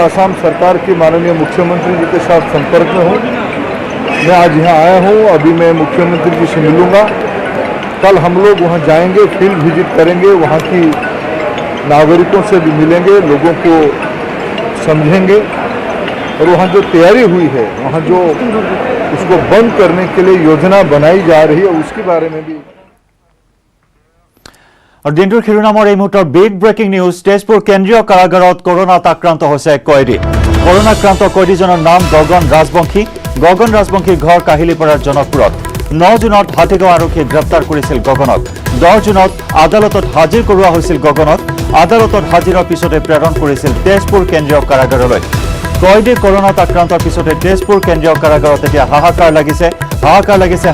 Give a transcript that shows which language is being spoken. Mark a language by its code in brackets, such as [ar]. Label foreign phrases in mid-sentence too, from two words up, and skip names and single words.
[hi] आसाम सरकार के माननीय मुख्यमंत्री जी के साथ संपर्क में हूँ मैं आज यहाँ आया हूँ अभी मैं मुख्यमंत्री जी से मिलूँगा कल हम लोग वहाँ जाएंगे [en] field visit [hi] करेंगे वहाँ की नागरिकों से भी मिलेंगे लोगों को समझेंगे और वहाँ जो तैयारी हुई है वहाँ जो उसको बंद करने के लिए योजना बनाई जा रही है उसके बारे में भी [as] और दिनটোৰ শিৰোনামৰ এই মুহূৰ্তৰ [en] big breaking news [as] তেজপুৰ কেন্দ্ৰীয় কাৰাগাৰত কৰোনাত আক্ৰান্ত হৈছে এক কয়দী কৰোনাক্ৰান্ত কয়দীজনৰ নাম গগন ৰাজবংশীৰ ঘৰ কাহিলীপাৰাৰ জনকপুৰত 9 জুনত হাতীগাঁও আৰক্ষীয়ে গ্ৰেপ্তাৰ কৰিছিল গগনক 10 জুনত আদালতত হাজিৰ কৰোৱা হৈছিল গগনক আদালতত হাজিৰৰ পিছতে প্ৰেৰণ কৰিছিল তেজপুৰ কেন্দ্ৰীয় কাৰাগাৰলৈ কয়দী কৰোনাত আক্ৰান্তৰ পিছতে তেজপুৰ কেন্দ্ৰীয় কাৰাগাৰত এতিয়া হাহাকাৰ লাগিছে